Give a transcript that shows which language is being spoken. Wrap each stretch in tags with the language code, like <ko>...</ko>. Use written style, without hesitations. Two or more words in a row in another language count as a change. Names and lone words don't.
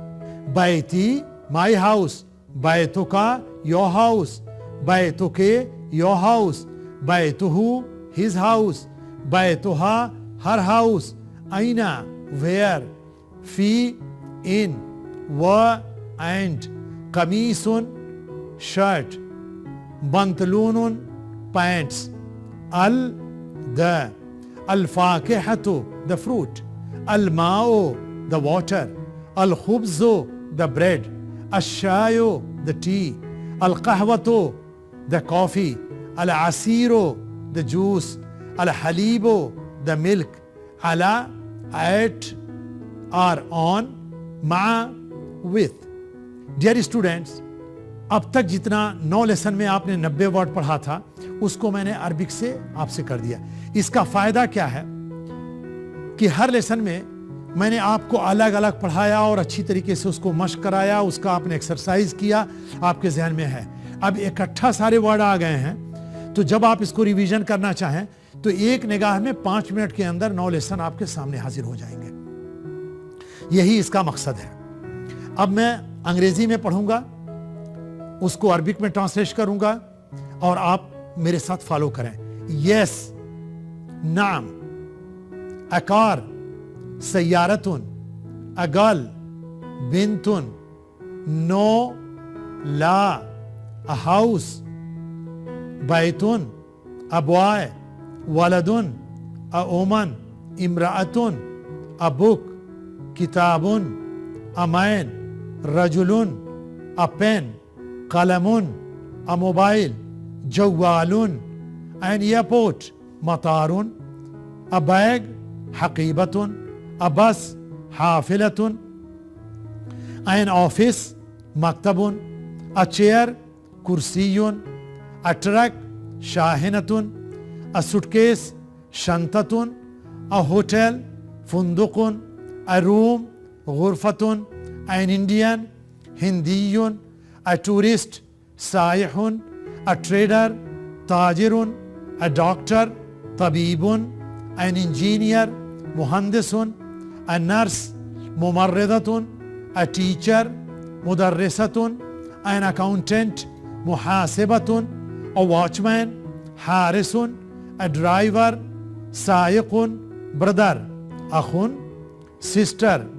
<en>Baiti, my house. Baituka, your house. Baituke, your house. Baituhu, his house. Baituha, her house. Aina, where. Fi, in. Wa, and.</en> <ar>Qamisun, shirt. Bantalunun,</ar> <en>pants. Al, the. Al-fakihatu, the fruit. Al-ma'u, the water. Al-khubzu, the bread. Al-shayu, the tea. Al-qahwatu, the coffee. Al-asiru, the juice. Al-halibu, the milk. Ala, at, or on.</en> <ur>Ma,</ur> <en>with. Dear students,</en> <ur>اب تک جتنا 9 لیسن میں آپ نے 90 ورڈ پڑھا تھا اس کو میں نے عربک سے آپ سے کر دیا. اس کا فائدہ کیا ہے کہ ہر لیسن میں نے آپ کو الگ الگ پڑھایا اور اچھی طریقے سے اس کو مشق کرایا, اس کا آپ نے ایکسرسائز کیا, آپ کے ذہن میں ہے. اب اکٹھا سارے ورڈ آ گئے ہیں, تو جب آپ اس کو ریویژن کرنا چاہیں تو ایک نگاہ میں 5 منٹ کے اندر 9 لیسن آپ کے سامنے حاضر ہو جائیں گے. یہی اس کا مقصد ہے. اب میں انگریزی میں پڑھوں گا, اس کو عربک میں ٹرانسلیٹ کروں گا اور آپ میرے ساتھ فالو کریں. یس, نعم,</ur> <en>اکار, سیارتن, اگل, بنتن, نو, لا, ہاؤس,</en> <ar>بیتن, ابوائے, ولدن, اومن, امرأتن, ابوک, کتابن, امین, رجلن, اپین, قلمن, موبائل, جوالن,</ar> <en>an airport,</en> <ar>مطارن, بیگ, حقیبتن, بس, حافلتن,</ar> <en>an office,</en> <ar>مکتبن, چیئر, کرسیون, ٹرک, شاہنتن, suitcase, شنطتن, ہوٹل, فندقن, روم, غرفتن,</ar> <en>an Indian, ہندیون, tourist, سائحن, trader, تاجرن, doctor, طبیبن, an engineer, مہندسن, nurse, ممرضتن, teacher, مدرستن, an accountant, محاسبتن, watchman, حارسن, driver, سائقن, brother, اخن, sister,</en>